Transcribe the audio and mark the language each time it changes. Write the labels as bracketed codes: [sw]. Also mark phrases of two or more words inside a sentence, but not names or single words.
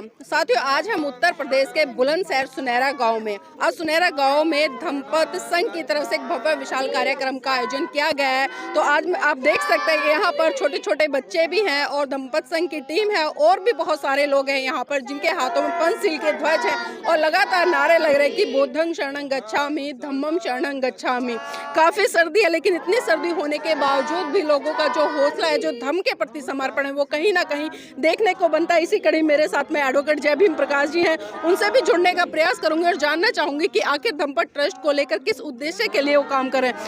[hi] साथियों, आज हम उत्तर प्रदेश के बुलंदशहर सुनहरा गांव में, आज सुनहरा गांव में धम्मपद संघ की तरफ से एक भव्य विशाल कार्यक्रम का आयोजन किया गया है। तो आज आप देख सकते हैं कि यहाँ पर छोटे छोटे बच्चे भी हैं और धम्मपद संघ की टीम है और भी बहुत सारे लोग हैं यहाँ पर, जिनके हाथों में पंचशील के ध्वज है और लगातार नारे लग रहे हैं कि [pi] बुद्धं शरणं गच्छामि, धम्मं शरणं गच्छामि। [hi] काफ़ी सर्दी है, लेकिन इतनी सर्दी होने के बावजूद भी लोगों का जो हौसला है, जो धर्म के प्रति समर्पण है, वो कहीं ना कहीं देखने को बनता है। इसी कड़ी मेरे साथ में एडवोकेट जय भीम प्रकाश जी हैं, उनसे भी जुड़ने का प्रयास करूंगी और जानना चाहूंगी कि आखिर धम्मपद ट्रस्ट को लेकर किस उद्देश्य के लिए वो काम कर रहे हैं।